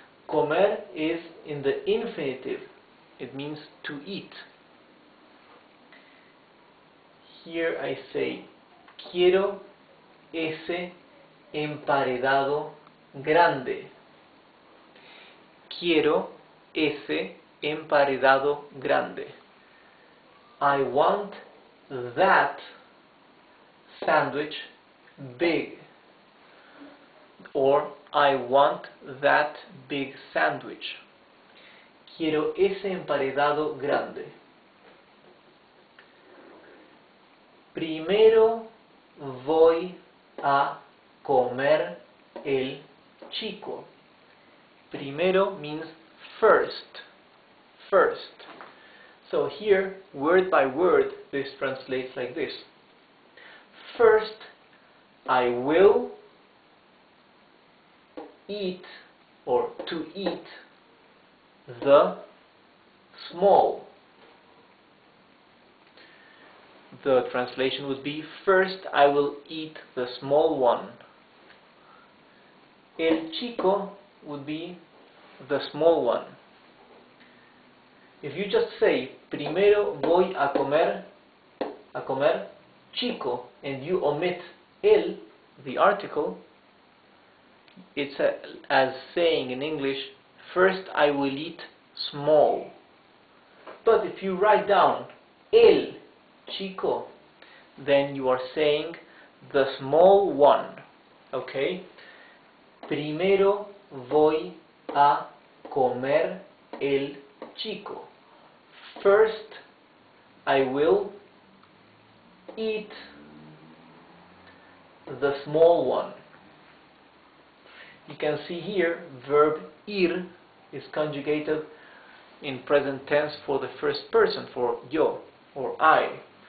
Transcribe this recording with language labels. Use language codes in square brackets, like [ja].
[en] Comer is in the infinitive. It means to eat. Here I say, [es] quiero ese emparedado grande. Quiero ese emparedado grande. [en] I want that sandwich big. Or I want that big sandwich. [es] Quiero ese emparedado grande. Primero voy a comer el chico. [en] Primero means first. First. So here, word by word, this translates like this. First, I will eat, or to eat, the small. The translation would be, first I will eat the small one. [es] El chico [en] would be the small one. If you just say [es] primero voy a comer chico, [en] and you omit el, the article, it's as saying in English, first I will eat small. But if you write down [es] el chico, [en] then you are saying the small one. Okay? [es] Primero voy a comer el chico. [en] First, I will eat the small one. You can see here, verb ir is conjugated in present tense for the first person, for yo, or I.